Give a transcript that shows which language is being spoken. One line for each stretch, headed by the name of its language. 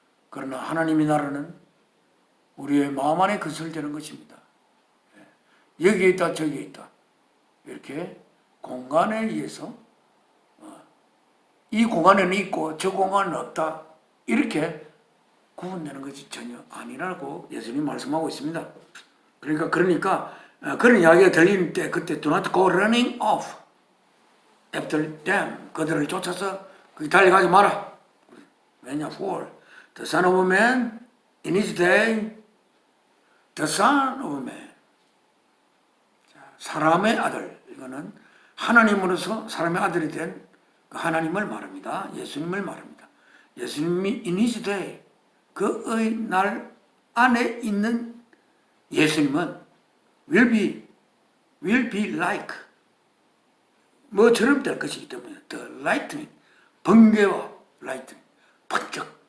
Korean: 그러나 하나님의 나라는 우리의 마음 안에 건설되는 것입니다. 여기에 있다 저기에 있다 이렇게 공간에 의해서 이 공간에는 있고 저 공간은 없다 이렇게 구분되는 것이 전혀 아니라고 예수님이 말씀하고 있습니다. 그러니까 그런 이야기가 들리는 때 그때
English: do not go running off after them.
Korean: 그들을 쫓아서 거기 달려가지 마라. 왜냐?
English: For the Son of Man in his day, the Son of Man.
Korean: 사람의 아들. 이거는 하나님으로서 사람의 아들이 된 하나님을 말합니다. 예수님을 말합니다. 예수님이
English: in his day,
Korean: 그의 날 안에 있는 예수님은
English: will be like
Korean: 뭐처럼 될 것이기 때문에
English: the lightning,
Korean: 번개와 lightning, 번쩍.